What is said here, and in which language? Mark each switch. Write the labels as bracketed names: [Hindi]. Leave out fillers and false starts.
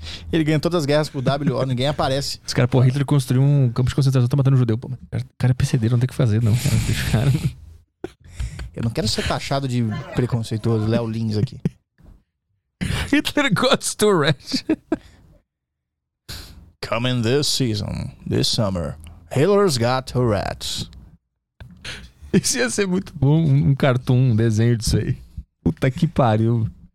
[Portuguese] Ele ganha todas as guerras pro WO, ninguém aparece. Os caras, pô, Hitler construiu um campo de concentração, tá matando um judeu, pô. O cara é PCD, não tem o que fazer, não. Cara. Eu não quero ser taxado de preconceituoso, Léo Lins aqui. [English] Hitler goes to Red. Coming this season, this summer, Hitler's got Tourette's. [Portuguese] Isso ia ser muito bom, um cartoon, um desenho disso aí. Puta que pariu.